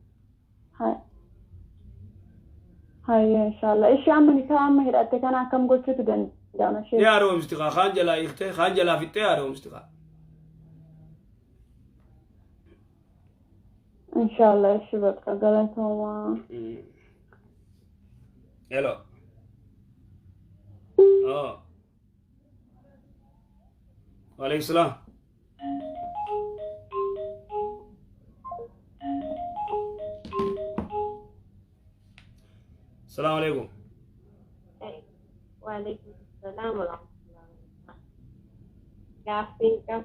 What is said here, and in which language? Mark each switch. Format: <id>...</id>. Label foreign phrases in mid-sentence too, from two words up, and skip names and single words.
<om>hayya inshallah ishi amma nikaa amma hidhatte kana akkam gochuutu danda'ama shee yaa roomsti khaan jalaa hiiktee khaan jalaa fixxee yaa roomsti inshallah ishi bakka galatooma</om> <ar>hello وعليكم السلام السلام عليكم وعليكم السلام ورحمة الله وبركاته كافيك</ar>